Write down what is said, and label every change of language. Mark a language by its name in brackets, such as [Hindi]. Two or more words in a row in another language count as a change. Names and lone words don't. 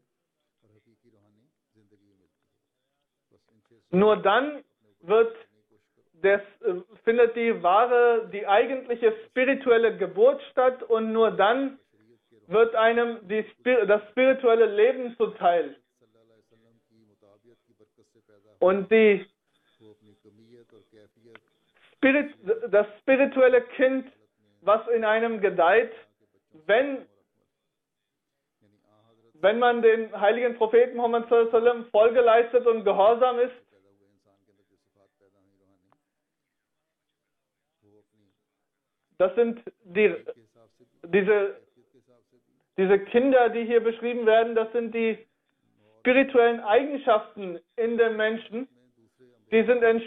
[German] Nur dann findet die eigentliche spirituelle Geburt statt und nur dann wird einem das spirituelle Leben zuteil. Und das spirituelle Kind, was in einem gedeiht, wenn man den heiligen Propheten Muhammad [Arabic] صلى الله عليه وسلم [German] Folge leistet und gehorsam ist, das sind diese Kinder, die hier beschrieben werden, das sind die spirituellen Eigenschaften in dem Menschen, die sind